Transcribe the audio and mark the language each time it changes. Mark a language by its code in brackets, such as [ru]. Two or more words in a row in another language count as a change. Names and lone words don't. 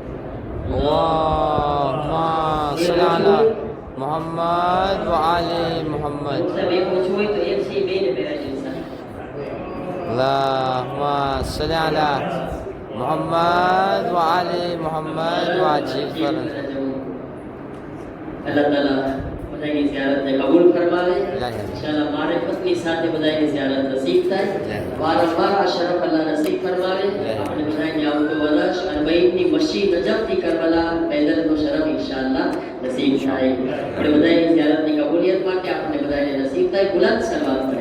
[ar] اللهم صل على محمد وعلى محمد. اللهم صل على محمد وعلى محمد وعجل فرجه. [gu] અલ્લાહ તાલા બધાની ઝિયારતને કબૂલ ફરમાવે. ઇન્શાઅલ્લાહ મારિફતની સાથે બધાની ઝિયારત નસીબ થાય. વારંવાર આ શરફ અલ્લાહ નસીબ ફરમાવે. આપણે બધાને આવતો વર્ષ અરબઈની મસ્જિદ નજફથી કરબલા પૈદલનો શરફ ઇન્શાઅલ્લાહ નસીબ થાય. આપણે બધાની ઝિયારતની કબૂલિયત માટે આપણે બધાને નસીબ થાય. બુલંદ સલાવત કરે.